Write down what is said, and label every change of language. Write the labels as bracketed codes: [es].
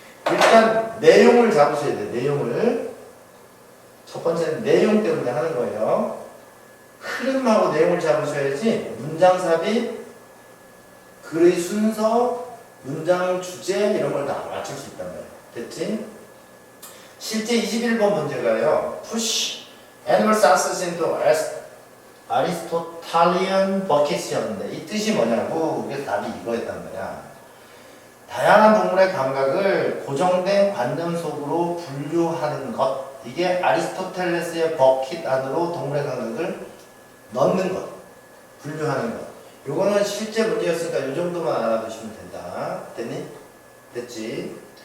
[ko] 일단 내용을 잡으셔야 돼요. 내용을. 첫 번째는 내용 때문에 하는 거예요. 흐름하고 내용을 잡으셔야지 문장 삽입, 글의 순서, 문장 주제 이런 걸 다 맞출 수 있단 말이에요. 됐지? 실제 21번 문제가요. [en] Push animal senses into Aristotelian buckets이었는데 [ko] 이 뜻이 뭐냐고. 그래서 답이 이거였단 말이야. 다양한 동물의 감각을 고정된 관념 속으로 분류하는 것. 이게 아리스토텔레스의 버킷 안으로 동물의 감각을 넣는 것. 분류하는 것. 요거는 실제 문제였으니까 요 정도만 알아두시면 된다. 됐니? 됐지?